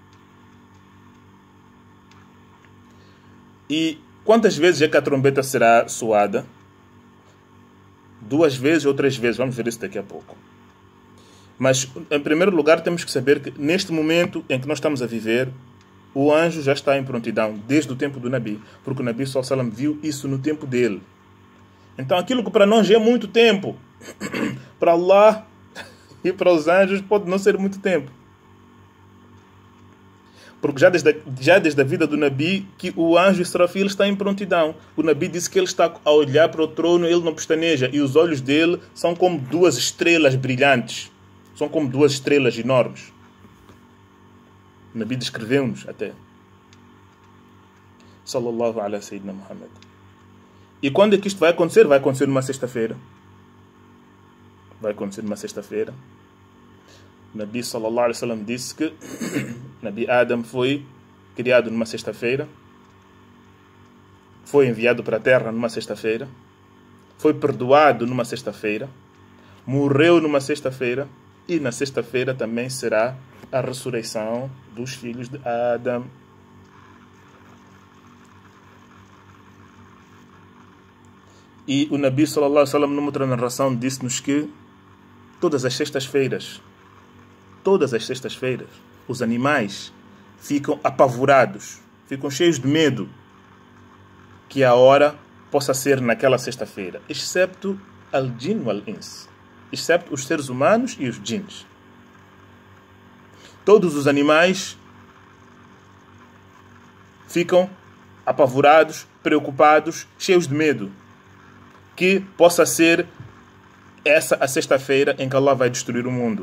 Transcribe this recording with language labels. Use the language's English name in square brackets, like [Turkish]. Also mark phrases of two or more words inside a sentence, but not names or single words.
[Portuguese] E quantas vezes é que a trombeta será soada? 2 vezes ou 3 vezes. Vamos ver isso daqui a pouco. Mas, em primeiro lugar, temos que saber que neste momento em que nós estamos a viver, o anjo já está em prontidão, desde o tempo do Nabi. Porque o Nabi [Arabic] صلى الله عليه وسلم [Portuguese] viu isso no tempo dele. Então, aquilo que para nós já é muito tempo, para Allah e para os anjos pode não ser muito tempo. Porque já desde a vida do Nabi, que o anjo Israfil está em prontidão. O Nabi disse que ele está a olhar para o trono, ele não pestaneja. E os olhos dele são como 2 estrelas brilhantes. São como 2 estrelas enormes. O Nabi descreveu-nos até. [Arabic] صلى الله عليه سيدنا محمد. [Portuguese] E quando é que isto vai acontecer? Vai acontecer numa sexta-feira. Vai acontecer numa sexta-feira. O Nabi [Arabic] صلى الله عليه وسلم [Portuguese] disse que Nabi Adam foi criado numa sexta-feira, foi enviado para a terra numa sexta-feira, foi perdoado numa sexta-feira, morreu numa sexta-feira e na sexta-feira também será a ressurreição dos filhos de Adão. E o Nabi [Arabic] صلى الله عليه وسلم, [Portuguese] numa outra narração, disse-nos que todas as sextas-feiras, os animais ficam apavorados, ficam cheios de medo que a hora possa ser naquela sexta-feira, excepto [Arabic] الجن والإنس, [Portuguese] excepto os seres humanos e os jins. Todos os animais ficam apavorados, preocupados, cheios de medo que possa ser essa a sexta-feira em que Allah vai destruir o mundo.